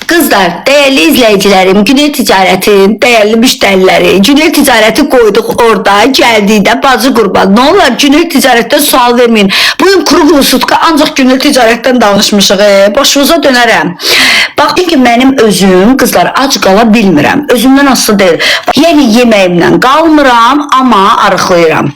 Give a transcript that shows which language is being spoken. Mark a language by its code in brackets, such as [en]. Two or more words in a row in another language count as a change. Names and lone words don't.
[tr] Kızlar, değerli izleyicilerim, Günel Ticaretin değerli müşterileri, Günel Ticareti koyduk orada, geldiğinde bacı qurban. Ne olar Günel Ticaretten sual vermeyin. Bugün kuru sutka ancak Günel Ticaretten danışmışıq. [az] Başınıza dönərəm. Bax, çünki mənim özüm, kızlar, ac qala bilmirəm. Özümdən asılı deyil. Yəni yeməyimdən qalmıram, amma arıqlayıram.